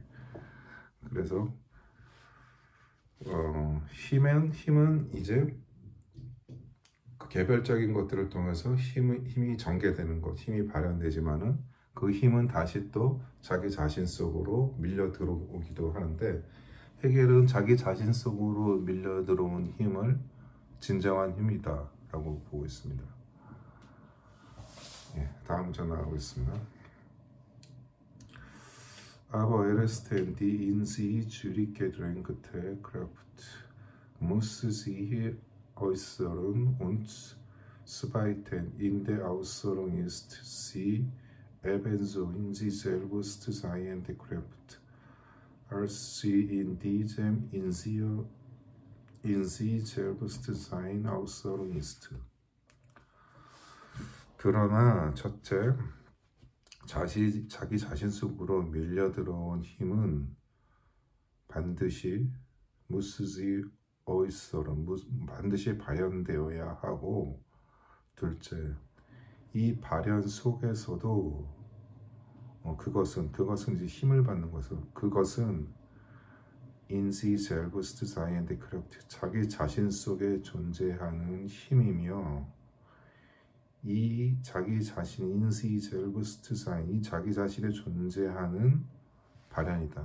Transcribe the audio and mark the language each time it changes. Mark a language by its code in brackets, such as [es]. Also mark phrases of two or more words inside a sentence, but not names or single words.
[ko] 그래서 힘은 이제 그 개별적인 것들을 통해서 힘이 전개되는 것, 힘이 발현되지만은 그 힘은 다시 또 자기 자신 속으로 밀려 들어오기도 하는데, 헤겔은 자기 자신 속으로 밀려 들어온 힘을 진정한 힘이다 라고 보고 있습니다. 예, 다음 장 나가겠습니다. [de] Aber erst die in sie zurückgedrängte Kraft muss sich äußern und zweitens in der Äußerung ist sie ebenso in sich selbst seiende Kraft, als sie in diesem in sie selbst sein Äußerung ist. [ko] 그러나 첫째, 자기 자신 속으로 밀려 들어온 힘은 반드시 반드시 발현되어야 하고, 둘째, 이 발현 속에서도 그것은 이제 힘을 받는 그것은 [de] in sich selbst seiende Kraft, [ko] 자기 자신 속에 존재하는 힘이며, 이 자기 자신 [de] in sich selbst sein, [ko] 이 자기 자신에 존재하는 발현이다.